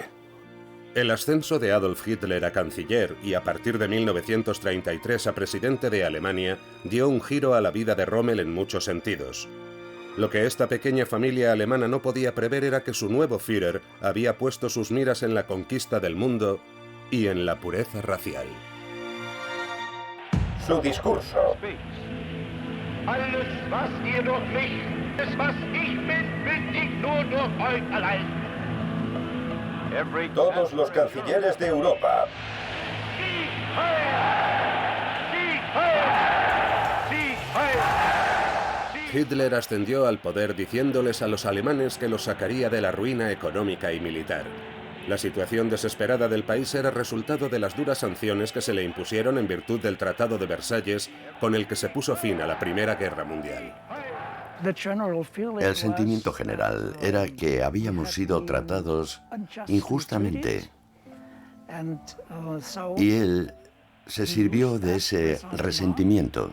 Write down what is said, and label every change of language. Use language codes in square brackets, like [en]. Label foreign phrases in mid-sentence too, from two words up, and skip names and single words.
[es] El ascenso de Adolf Hitler a canciller y a partir de 1933 a presidente de Alemania dio un giro a la vida de Rommel en muchos sentidos. Lo que esta pequeña familia alemana no podía prever era que su nuevo Führer había puesto sus miras en la conquista del mundo y en la pureza racial. Su discurso. [de] Alles, was ihr durch mich, alles, was ich bin, ich nur durch euch allein. [es] Todos los cancilleres de Europa. [de] Sieg heil! Sieg heil! Sieg heil! [es] Hitler ascendió al poder diciéndoles a los alemanes que los sacaría de la ruina económica y militar. La situación desesperada del país era resultado de las duras sanciones que se le impusieron en virtud del Tratado de Versalles, con el que se puso fin a la Primera Guerra Mundial. El sentimiento general era que habíamos sido tratados injustamente y él se sirvió de ese resentimiento.